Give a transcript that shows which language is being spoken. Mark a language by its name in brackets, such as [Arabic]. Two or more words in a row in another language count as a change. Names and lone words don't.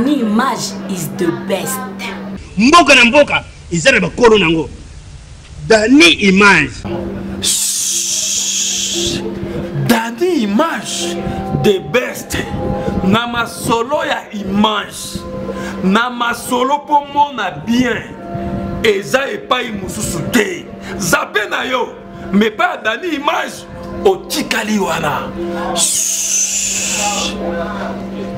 [English] Image is the best. [Lingala] Mboka na mboka izere bakolo nango. [English] Dani Image. Dani Image the best. [Lingala] Na masolo ya Image. Na masolo po mona bien. Eza epai mususu te. Zape na yo. [French] Mais pas Dani Image. [Lingala] Otikali wana.